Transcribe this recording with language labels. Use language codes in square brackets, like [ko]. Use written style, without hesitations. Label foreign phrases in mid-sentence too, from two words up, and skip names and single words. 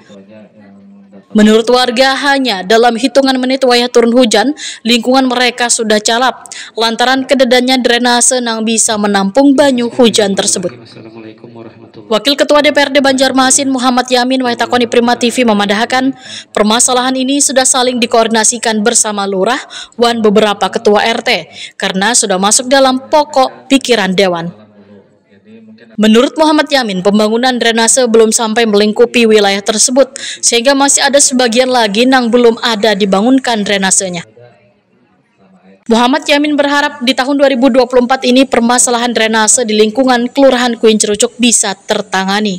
[id] Menurut warga, hanya dalam hitungan menit wayah turun hujan, lingkungan mereka sudah calap, lantaran kedadannya drainase yang bisa menampung banyu hujan tersebut. Wakil Ketua DPRD Banjarmasin Muhammad Yamin Waitakoni Prima TV memadahkan permasalahan ini sudah saling dikoordinasikan bersama lurah wan beberapa ketua RT karena sudah masuk dalam pokok pikiran dewan. Menurut Muhammad Yamin, pembangunan drainase belum sampai melingkupi wilayah tersebut sehingga masih ada sebagian lagi yang belum ada dibangunkan drainasenya. Muhammad Yamin berharap di tahun 2024 ini permasalahan drainase di lingkungan Kelurahan Kuin Cerucuk bisa tertangani.